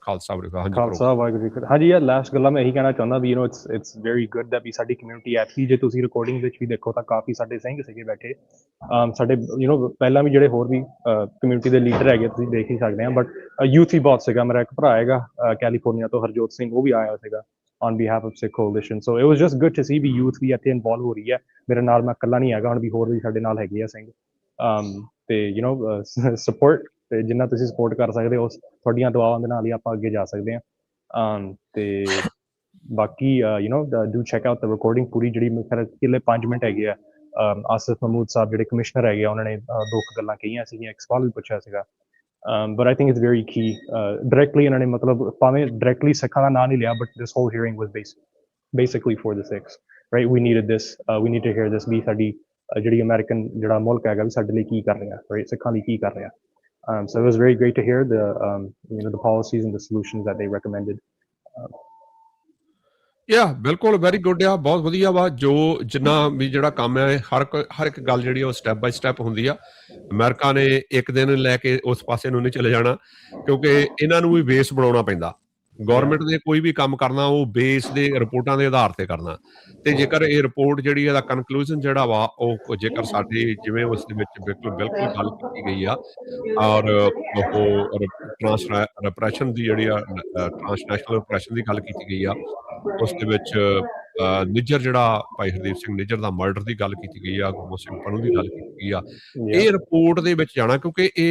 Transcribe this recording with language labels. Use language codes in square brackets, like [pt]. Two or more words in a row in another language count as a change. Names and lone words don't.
[pa] ਖਾਲਸਾ ਵਾਹਿਗੁਰੂ ਜੀ ਹਾਂਜੀ ਯਾਰ ਲਾਸਟ ਗੱਲਾਂ ਮੈਂ ਇਹੀ ਕਹਿਣਾ ਚਾਹੁੰਦਾ ਵੀ [en] it's very good that [pa] ਵੀ ਸਾਡੀ ਕਮਿਊਨਿਟੀ ਐਕਚੁਅਲੀ ਜੇ ਤੁਸੀਂ ਰਿਕਾਰਡਿੰਗ ਵਿੱਚ ਵੀ ਦੇਖੋ ਤਾਂ ਕਾਫੀ ਸਾਡੇ ਸਿੰਘ ਸੀਗੇ ਬੈਠੇ ਸਾਡੇ ਪਹਿਲਾਂ ਵੀ ਜਿਹੜੇ ਹੋਰ ਵੀ ਕਮਿਊਨਿਟੀ ਦੇ ਲੀਡਰ ਹੈਗੇ ਤੁਸੀਂ ਦੇਖ ਹੀ ਸਕਦੇ ਆ ਬਟ ਯੂਥ ਹੀ ਬਹੁਤ ਸੀਗਾ ਮੇਰਾ ਇੱਕ ਭਰਾ ਹੈਗਾ ਕੈਲੀਫੋਰਨੀਆ ਤੋਂ ਹਰਜੋਤ ਸਿੰਘ ਉਹ ਵੀ ਆਇਆ ਸੀਗਾ [en] on behalf of Sikh coalition so it was just good to see [pa] ਵੀ youth ਵੀ ਇੱਥੇ ਇਨਵੋਲਵ ਹੋ ਰਹੀ ਹੈ ਮੇਰੇ ਨਾਲ ਮੈਂ ਇਕੱਲਾ ਨਹੀਂ ਹੈਗਾ ਹੁਣ ਵੀ ਹੋਰ ਵੀ ਸਾਡੇ ਨਾਲ ਹੈਗੇ ਆ ਸਿੰਘ ਤੇ ਸਪੋਰਟ ਤੇ ਜਿੰਨਾ ਤੁਸੀਂ ਸਪੋਰਟ ਕਰ ਸਕਦੇ ਹੋ ਤੁਹਾਡੀਆਂ ਦੁਆਵਾਂ ਦੇ ਨਾਲ ਹੀ ਆਪਾਂ ਅੱਗੇ ਜਾ ਸਕਦੇ ਹਾਂ ਤੇ ਬਾਕੀ [en] do check out the recording [pa] ਪੂਰੀ ਜਿਹੜੀ ਮੇਰੇ ਖਿਆਲ 5 ਮਿੰਟ ਹੈਗੇ ਆ ਆਸਿਫ ਮਹਿਮੂਦ ਸਾਹਿਬ ਜਿਹੜੇ ਕਮਿਸ਼ਨਰ ਹੈਗੇ ਆ ਉਹਨਾਂ ਨੇ 2 ਗੱਲਾਂ ਕਹੀਆਂ ਸੀਗੀਆਂ ਇੱਕ ਸਵਾਲ ਵੀ ਪੁੱਛਿਆ ਸੀਗਾ [en] but I think it's very key directly [pa] ਇਹਨਾਂ ਨੇ ਮਤਲਬ ਭਾਵੇਂ directly ਸਿੱਖਾਂ ਦਾ ਨਾਂ ਨਹੀਂ ਲਿਆ [en] but this whole hearing was basically for the Sikhs right we needed this we need to hear this [pa] ਵੀ ਸਾਡੀ ਜਿਹੜੀ ਅਮਰੀਕਨ ਜਿਹੜਾ ਮੁਲਕ ਹੈਗਾ ਵੀ ਸਾਡੇ ਲਈ ਕੀ ਕਰ ਰਿਹਾ right ਸਿੱਖਾਂ ਲਈ ਕੀ ਕਰ ਰਿਹਾ [en] so it was very great to hear the the policies and the solutions that they recommended [pa] ਬਿਲਕੁਲ [en] very good [pa] ਆ ਬਹੁਤ ਵਧੀਆ ਵਾ ਜੋ ਜਿੰਨਾ ਵੀ ਜਿਹੜਾ ਕੰਮ ਹੈ ਹਰ ਇੱਕ ਗੱਲ ਜਿਹੜੀ ਉਹ [en] step by step [pa] ਹੁੰਦੀ ਆ ਅਮਰੀਕਾ ਨੇ ਇੱਕ ਦਿਨ ਲੈ ਕੇ ਉਸ ਪਾਸੇ ਨੂੰ ਨਹੀਂ ਚਲੇ ਜਾਣਾ ਕਿਉਂਕਿ ਇਹਨਾਂ ਨੂੰ ਵੀ ਬੇਸ ਬਣਾਉਣਾ ਪੈਂਦਾ ਗੌਰਮੈਂਟ ਨੇ ਕੋਈ ਵੀ ਕੰਮ ਕਰਨਾ ਉਹ ਬੇਸ ਦੇ ਰਿਪੋਰਟਾਂ ਦੇ ਆਧਾਰ ਤੇ ਕਰਨਾ ਤੇ ਜੇਕਰ ਇਹ ਰਿਪੋਰਟ ਜਿਹੜੀ ਇਹਦਾ ਕਨਕਲੂਜਨ ਜਿਹੜਾ ਵਾ ਉਹ ਜੇਕਰ ਸਾਡੀ ਜਿਵੇਂ ਉਸ ਦੇ ਵਿੱਚ ਬਿਲਕੁਲ ਗੱਲ ਕੀਤੀ ਗਈ ਆ ਔਰ ਉਹ ਰਿਪਰੈਸ਼ਨ ਦੀ ਜਿਹੜੀ ਆ [en] transnational repression [pa] ਦੀ ਗੱਲ ਕੀਤੀ ਗਈ ਆ ਉਸ ਦੇ ਵਿੱਚ ਨਿੱਜਰ ਜਿਹੜਾ ਭਾਈ ਹਰਦੀਪ ਸਿੰਘ ਨਿੱਜਰ ਦਾ ਮਰਡਰ ਦੀ ਗੱਲ ਕੀਤੀ ਗਈ ਆ ਗੁਰਮੁਖ ਸਿੰਘ ਪੰਨੂ ਦੀ ਗੱਲ ਕੀਤੀ ਗਈ ਆ ਇਹ ਰਿਪੋਰਟ ਦੇ ਵਿੱਚ ਜਾਣਾ ਕਿਉਂਕਿ